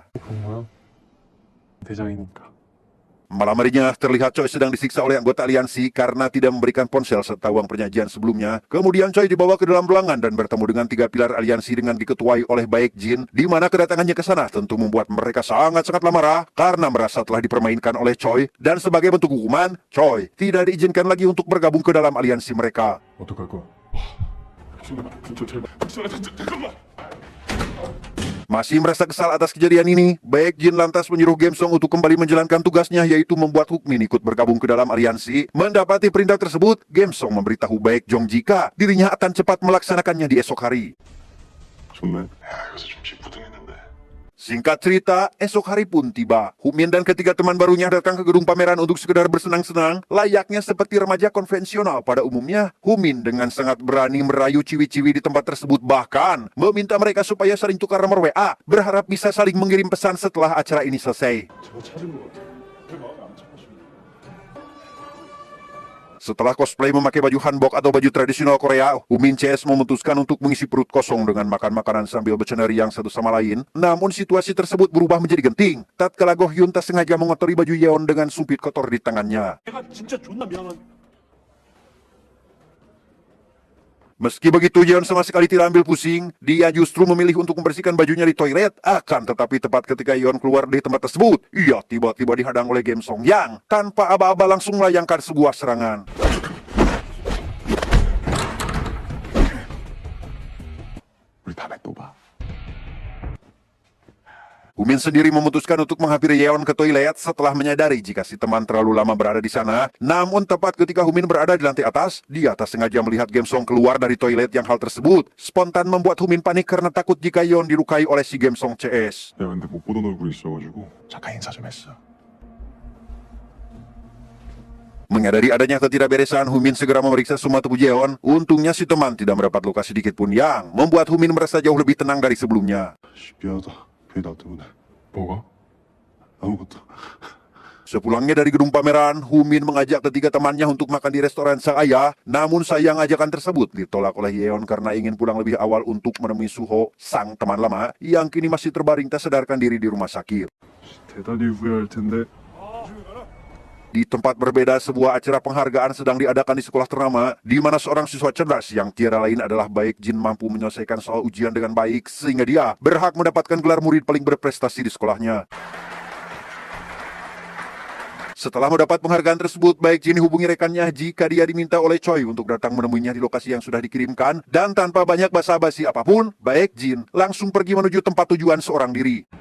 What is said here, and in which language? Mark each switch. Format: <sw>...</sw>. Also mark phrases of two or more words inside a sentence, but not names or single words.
<ko>그런 거야? 대장이니까.</ko> <id>Malam harinya, terlihat Choi sedang disiksa oleh anggota aliansi karena tidak memberikan ponsel serta uang perjanjian sebelumnya. Kemudian Choi dibawa ke dalam ruangan dan bertemu dengan 3 pilar aliansi dengan diketuai oleh Baekjin, di mana kedatangannya ke sana tentu membuat mereka sangat-sangatlah marah karena merasa telah dipermainkan oleh Choi, dan sebagai bentuk hukuman, Choi tidak diizinkan lagi untuk bergabung ke dalam aliansi mereka.</id> <ko>어떡할 거야? 저 제발 잠깐만!</ko> <id>Masih merasa kesal atas kejadian ini, Baekjin lantas menyuruh Gamsong untuk kembali menjalankan tugasnya yaitu membuat Hukmin ikut bergabung ke dalam aliansi. Mendapati perintah tersebut, Gamsong memberitahu Baekjong jika dirinya akan cepat melaksanakannya di esok hari.</id> <ko>좋네. 야, 여기서 좀 찌뿌둥했는데.</ko> <id>Singkat cerita, esok hari pun tiba. Humin dan ketiga teman barunya datang ke gedung pameran untuk sekedar bersenang-senang, layaknya seperti remaja konvensional pada umumnya. Humin dengan sangat berani merayu ciwi-ciwi di tempat tersebut, bahkan meminta mereka supaya saling tukar nomor WA, berharap bisa saling mengirim pesan setelah acara ini selesai.</id> <ko>제가 찾은 것 같아요. 제 마음에 안 잡아주네.</ko> <id>Setelah cosplay memakai baju hanbok atau baju tradisional Korea, Humin CS memutuskan untuk mengisi perut kosong dengan makan makanan sambil bercanda riang satu sama lain. Namun situasi tersebut berubah menjadi genting. Tatkala Go Hyun tak sengaja mengotori baju Yeon dengan sumpit kotor di tangannya.</id> <ko>내가 진짜 존나 미안한.</ko> <id>Meski begitu, Yeon sama sekali tidak ambil pusing. Dia justru memilih untuk membersihkan bajunya di toilet. Akan tetapi tepat ketika Yeon keluar dari tempat tersebut, ia tiba-tiba dihadang oleh Game Song yang tanpa aba-aba langsung melayangkan sebuah serangan.</id> <ko>우리 다음에 또 봐.</ko> <id>Humin sendiri memutuskan untuk menghampiri Yeon ke toilet setelah menyadari jika si teman terlalu lama berada di sana. Namun tepat ketika Humin berada di lantai atas, dia tak sengaja melihat Game Song keluar dari toilet yang hal tersebut spontan membuat Humin panik karena takut jika Yeon dilukai oleh si Game Song CS.</id> <ko>내가 근데 못 보던 얼굴이 있어가지고 잠깐 인사 좀 했어.</ko> <id>Menyadari adanya ketidakberesan, Humin segera memeriksa semua tubuh Yeon. Untungnya si teman tidak mendapat luka sedikit pun yang membuat Humin merasa jauh lebih tenang dari sebelumnya.</id> <ko>씨, 미안하다. 괜히 나 때문에. 뭐가? 아무것도.</ko> <id>Sepulangnya dari gedung pameran, Humin mengajak ketiga temannya untuk makan di restoran sang ayah. Namun sayang ajakan tersebut ditolak oleh Yeon karena ingin pulang lebih awal untuk menemui Suho, sang teman lama, yang kini masih terbaring tak sadarkan diri di rumah sakit.</id> <ko>대단히 후회할 텐데.</ko> <id>Di tempat berbeda, sebuah acara penghargaan sedang diadakan di sekolah ternama, di mana seorang siswa cerdas yang tiada lain adalah Baek Jin mampu menyelesaikan soal ujian dengan baik, sehingga dia berhak mendapatkan gelar murid paling berprestasi di sekolahnya. Setelah mendapat penghargaan tersebut, Baek Jin hubungi rekannya jika dia diminta oleh Choi untuk datang menemuinya di lokasi yang sudah dikirimkan, dan tanpa banyak basa-basi apapun, Baek Jin langsung pergi menuju tempat tujuan seorang diri.</id>